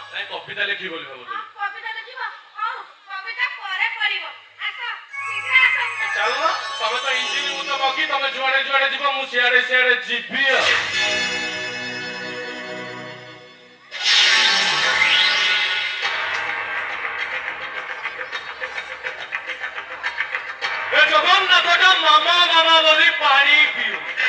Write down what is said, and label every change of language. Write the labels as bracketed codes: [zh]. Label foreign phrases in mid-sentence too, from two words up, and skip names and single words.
[or] ନାଇଁ, କବିତା ଲେଖିବି ବୋଲି ଭାବୁଥିଲି। [bn] কবিতা লিখিব? হଉ কবিতা পরে পড়িব। আস শীঘ্র আস। [or] ଚାଲୁନ, ତମେ ତ ଇଞ୍ଜିନ, ମୁଁ ତ ବଗି, ତମେ ଯୁଆଡେ ଯୁଆଡେ ଯିବ ମୁଁ ସିଆଡେ ସିଆଡେ ଯିବି ଆଉ। ଏ ଜଗନ୍ନାଥଟା ମାମା ମାମା ବୋଲି ପାଣି ପିଉ।